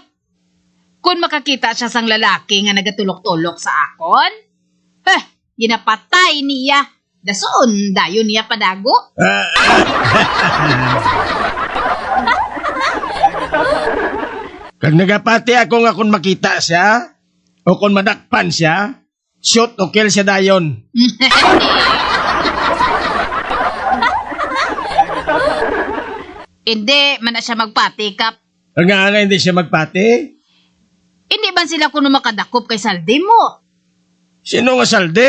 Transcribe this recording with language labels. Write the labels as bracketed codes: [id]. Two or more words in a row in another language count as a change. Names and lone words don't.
[hil] Kung makakita siya sang lalaki nga nagatulok-tulok sa akon, ginapatay niya. Dason, dayon niya padago. Kag nagapati ako nga kung makita siya, o kung madakpan siya, shoot o kill siya dayon. Hindi, man na siya magpati, Kap. Nga hindi siya magpati? Hindi ba sila kuno makadakop kay saldi mo? Sino nga salde?